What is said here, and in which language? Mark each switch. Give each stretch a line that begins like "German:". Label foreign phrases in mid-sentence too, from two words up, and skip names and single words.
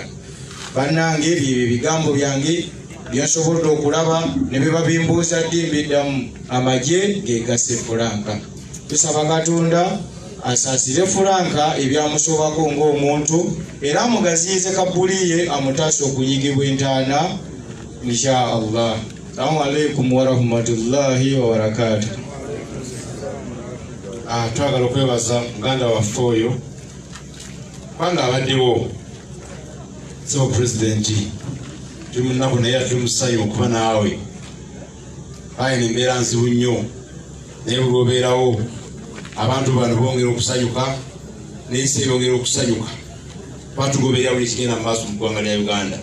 Ganda: Bannange ebyo ebigambo byange byensobodde okulaba ne biba bimbuuza ddi mbiddamu amagye gegase Franka. Tusaba Katonda asaasire Franka ebyamusobako ng'omuntu era amugaziyize Kabuliye amutaase okunyigibwa entaana
Arabic: إن شاء الله. السلام عليكم ورحمة الله وبركاته.
Ganda: Twagala okwebaza muganda waffe oyo kubanga abaddewo sebo pulezidenti tuli mu nnaku naye ate musayi okuba naawe. Ayina embeera nzibu nnyo naye buli obeerawo abantu bano bongera okusanyuka n'ensi eyongera okusanyuka batugoberera buli kigenda mu maaso mu ggwanga lya Uganda.